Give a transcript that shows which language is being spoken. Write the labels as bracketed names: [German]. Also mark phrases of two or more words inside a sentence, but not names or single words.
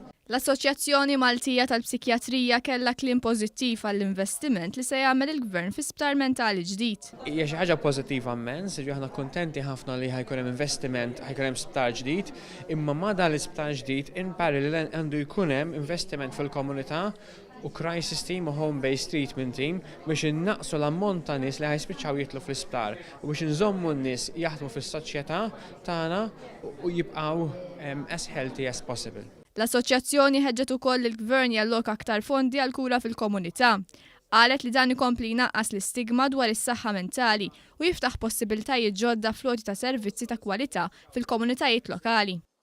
[Maltese] L-Assoċjazzjoni Maltija tal-Psikjatrija kellha kliem pożittiv għall-investiment li se jagħmel il-Gvern fi sptar mentali ġdid. Hija xi ħaġa pożittiva immens, aħna kuntenti ħafna li ħajkun hemm investiment, ħajkun hemm sptar ġdid, imma ma dan l-isptar ġdid [English] in parallel [Maltese] għandu jkun hemm investiment fil-komunità u [English] crisis team [Maltese] u [English] home-based treatment team [Maltese] biex innaqsu l-ammont ta' nies li ħajspiċċaw jitlu fl-isptar u biex nżommu n-nies jaħdmu fis-soċjetà tagħna u jibqgħu [English] as healthy as possible. [Maltese] L-Assoċjazzjoni ħeġġet ukoll il-Gvern jalloka aktar fondi għal kura fil-komunità. Qalet li dan ikompli jnaqqas l-istigma dwar is-saħħa mentali u jiftaħ possibiltajiet ġodda floti ta' servizzi ta' kwalità fil-komunitajiet lokali.